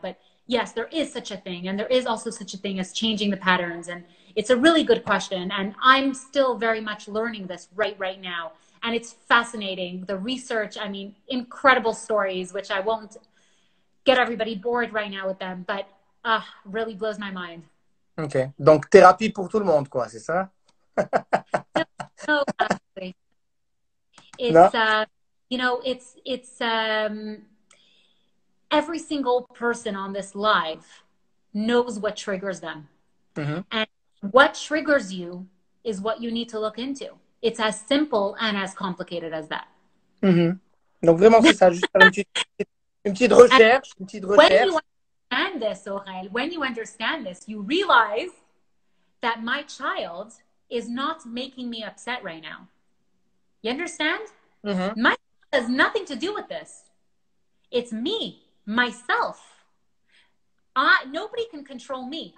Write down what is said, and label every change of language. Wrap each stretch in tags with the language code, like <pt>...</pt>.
<en>But yes, there is such a thing. And there is also such a thing as changing the patterns. And it's a really good question. And I'm still very much learning this right now. And it's fascinating. The research, I mean, incredible stories, which I won't get everybody bored right now with them. But really blows my mind. Ok.</en> <fr>Donc, thérapie pour tout le monde, quoi, c'est ça?</fr> <en>No, actually. It's, you know, it's every single person on this live knows what triggers them. Mm-hmm. And what triggers you is what you need to look into. It's as simple and as complicated as that. Mm-hmm.</en> <fr>Donc, vraiment, c'est ça. Juste faire une petite recherche. Une petite recherche.</fr> <en>When you understand this, Aurel, when you understand this, you realize that my child is not making me upset right now. You understand? Mm-hmm. My child has nothing to do with this. It's me, myself. Nobody can control me.</en>